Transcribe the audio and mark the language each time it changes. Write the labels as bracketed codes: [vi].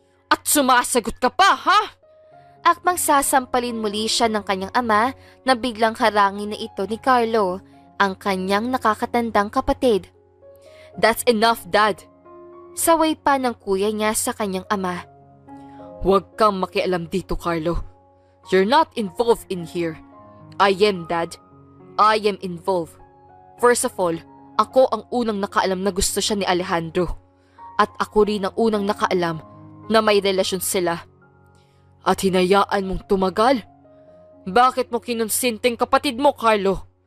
[tl] At sumasagot ka pa, ha? Akmang sasampalin muli siya ng kanyang ama na biglang harangin na ito ni Carlo, ang kanyang nakakatandang kapatid. [en] That's enough, Dad. [tl] Saway pa ng kuya niya sa kanyang ama. Huwag kang makialam dito, Carlo. [en] You're not involved in here. I am, Dad. I am involved. [tl] First of all, ako ang unang nakaalam na gusto siya ni Alejandro. At ako rin ang unang nakaalam na may relasyon sila. At hinayaan mong tumagal? Bakit mo kinonsinting kapatid mo, Carlo?